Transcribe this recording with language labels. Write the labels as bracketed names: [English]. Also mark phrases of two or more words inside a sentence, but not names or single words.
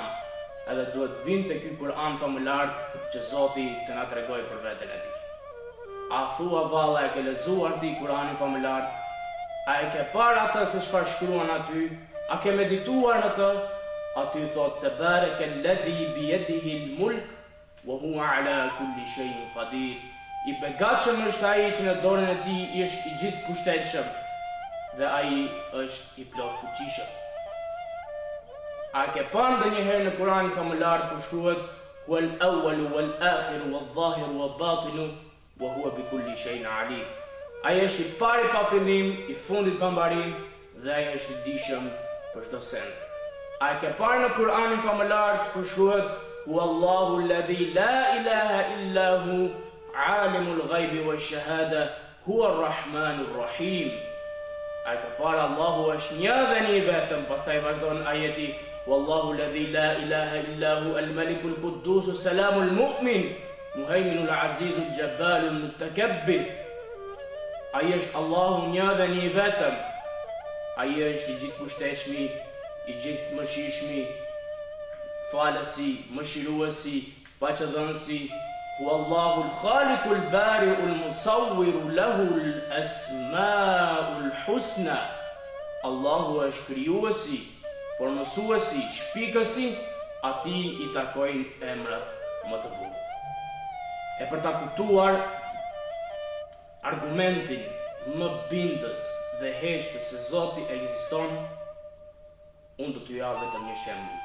[Albanian] Edhe duhet vinte ky Kur'an famullar që Zoti të na tregoj për veten e tij. A thua valla e ke lexuar ti Kur'anin famullar? A e ke parë atë se çfarë shkruan aty? A ke medituar në të? Aty thot te [Arabic] تبارك الذي بيده الملك وهو على كل شيء قدير. [Albanian] I begatshëm është ai që në dorën e tij është I gjithë pushtetshëm dhe ai është I plot fuqishëm. A ke parë ndonjëherë në Kur'anin famullar ku shkruhet [Arabic] والأول والآخر والظاهر والباطن وهو بكل شيء عليم. [Albanian] Ai është I pari pa fillim, I fundit pa mbarim dhe ai është I dijshëm për çdo send. A ke parë në Kur'anin famullar ku shkruhet [Arabic] والله الذي لا إله إلا هو عالم الغيب والشهادة هو الرحمن الرحيم. [Albanian] A ke parë Allahu është një dhe një vetëm, pastaj vazhdon ajeti [Arabic] والله الذي لا إله إلا هو الملك القدوس السلام المؤمن المهيمن العزيز الجبار المتكبر. [Albanian] Ai është Allahu një dhe një vetëm. Ai është I gjithë pushtetshmi, I gjithë mëshirshmi, falësi, mëshiruesi, paqëdhënësi. [Arabic] هو الله الخالق البارئ المصور له الأسماء الحسنى. [Albanian] Allahu është krijuesi, formësuesi, shpikësi, atij I takojnë emrat më të bukur. e për ta kuptuar argumentin më bindës dhe heshtës se Zoti ekziston, unë do t'ju japë vetëm një shembull.